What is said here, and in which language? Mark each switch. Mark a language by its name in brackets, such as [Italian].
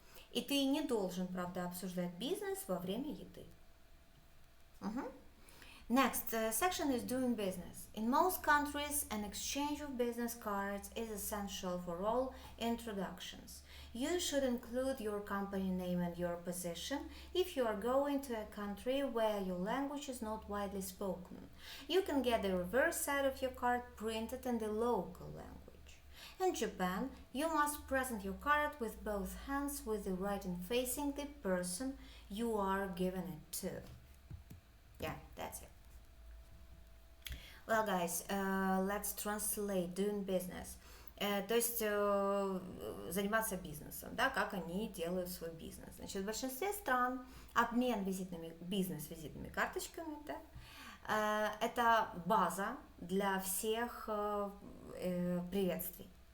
[Russian] И ты не должен, правда, обсуждать бизнес во время еды. [English] Next section is doing business. In most countries, an exchange of business cards is essential for all introductions. You should include your company name and your position if you are going to a country where your language is not widely spoken. You can get the reverse side of your card printed in the local language. In Japan, you must present your card with both hands with the writing facing the person you are giving it to. Yeah, that's it. Well, guys, let's translate doing business. [Russian] То есть заниматься бизнесом, да, как они делают свой бизнес. Значит, в большинстве стран обмен бизнес-визитными карточками, да, это база для всех приветствий.